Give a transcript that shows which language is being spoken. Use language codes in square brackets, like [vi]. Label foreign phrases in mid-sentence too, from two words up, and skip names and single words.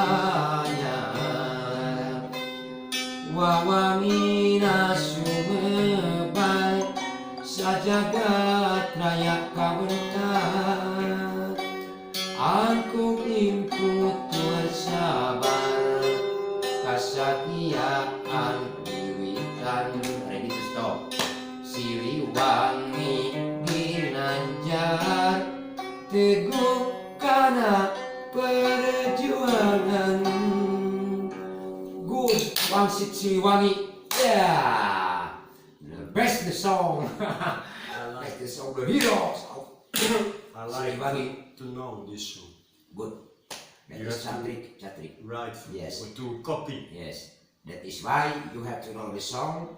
[su] anyar wawamina sumebar sajagat raya kawentar, aku ingkut sabar, kesetiaan wiwitan. [en] Ready to stop. [su] Siliwangi ginanjar, teguh karena perjuangan. [en] Good, wangsit Siliwangi. Yeah, the best the song. Like the song, the heroes of I like Siliwangi. to know this song. Good. That You is have to- Chatrik. Right. Yes. Or to copy. Yes. That is why you have to know the song.